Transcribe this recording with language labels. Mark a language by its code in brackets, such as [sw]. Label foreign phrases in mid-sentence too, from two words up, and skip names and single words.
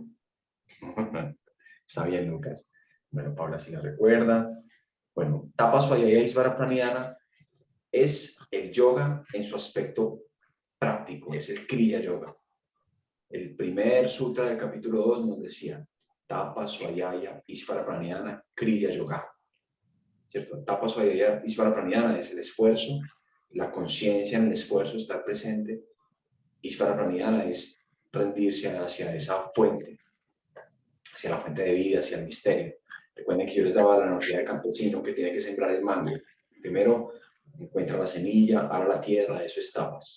[es] Está bien, Lucas. Bueno, Paula, si la recuerda. Bueno, tapas, swadhyaya y svarapranidhana es el yoga en su aspecto práctico, es el [sa] क्रिया योग. [es] El primer sutra del capítulo 2 nos decía [sa] तप स्वाध्याय ईश्वर प्रणिधान क्रिया योग. [es] ¿Cierto? [sa] तप स्वाध्याय ईश्वर प्रणिधान [es] es el esfuerzo, la conciencia en el esfuerzo, estar presente. [sa] ईश्वर प्रणिधान [es] es rendirse hacia esa fuente, hacia la fuente de vida, hacia el misterio. Recuerden que yo les daba la analogía del campesino que tiene que sembrar el mango. Primero encuentra la semilla, ara la tierra, eso es tapas.